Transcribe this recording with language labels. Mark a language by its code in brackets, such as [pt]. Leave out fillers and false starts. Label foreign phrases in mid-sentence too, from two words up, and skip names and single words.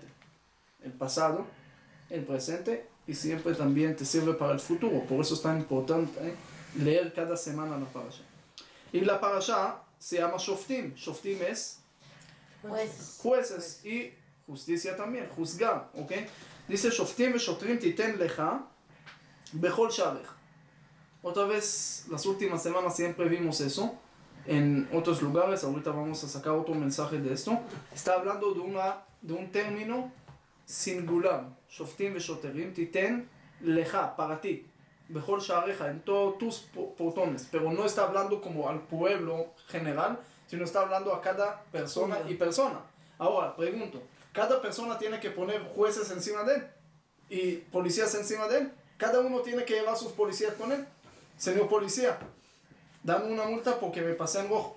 [es] El pasado, el presente, y siempre también te sirve para el futuro. Por eso es tan importante leer cada semana la parashá. Y la parashá se llama Shoftim. Shoftim es jueces y justicia también, juzgar, ¿ok? Dice [he] שופטים ושוטרים תתן לך בכל שעריך. [es] Otra vez, las últimas semanas siempre vimos eso en otros lugares. Ahorita vamos a sacar otro mensaje de esto. Está hablando de un término singular. [he] שופטים ושוטרים תתן לך, [es] para ti, [he] בכל שעריך, [es] en todos tus portones. Pero no está hablando como al pueblo general, sino está hablando a cada persona y persona. Ahora, pregunto, ¿cada persona tiene que poner jueces encima de él y policías encima de él? ¿Cada uno tiene que llevar sus policías con él? Señor policía, dame una multa porque me pasé en rojo.